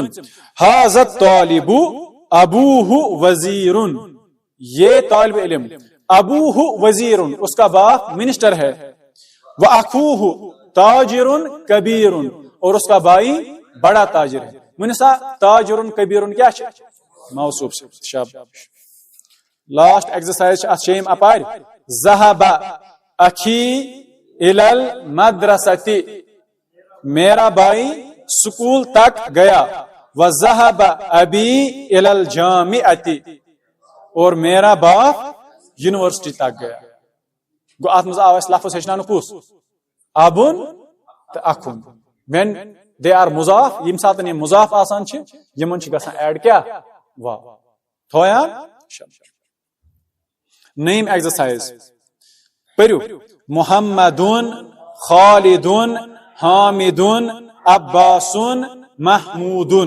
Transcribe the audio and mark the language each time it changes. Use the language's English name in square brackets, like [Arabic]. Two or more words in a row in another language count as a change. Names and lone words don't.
[Arabic] ھذا الطالب ابوہ وزیر, [Urdu] یہ طالب علم [Arabic] ابوہ وزیر, [Urdu] اس کا باپ منسٹر ہے. [Arabic] وَأَخُوهُ تاجر کبیر, [Urdu] اور اس کا بھائی بڑا تاجر ہے. [Kashmiri] ونسا [Arabic] تاجر کبیر [Kashmiri] کیا ہے؟ موصوف سے. شاباش. [English] last exercise [Kashmiri] ات شیم اپار. [Arabic] ذهب اخی الی المدرسۃ, [Urdu] میرا بھائی سکول تک گیا. [Arabic] وذهب ابی الی الجامعۃ, [Urdu] اور میرا باپ یونیورسٹی تک گیا. [Kashmiri] گو ات مز آو اس لفظ ہچنان کس؟ ابن تو اخن. [English] when they are مضاف, [Kashmiri] یم ساتن یہ مضاف آسان چھ یمن چھ گژھان ایڈ کیا؟ واو. تھویا. نیم ایکسرسائز پرو. محمدن خالدن حامدن عباسن محمودن.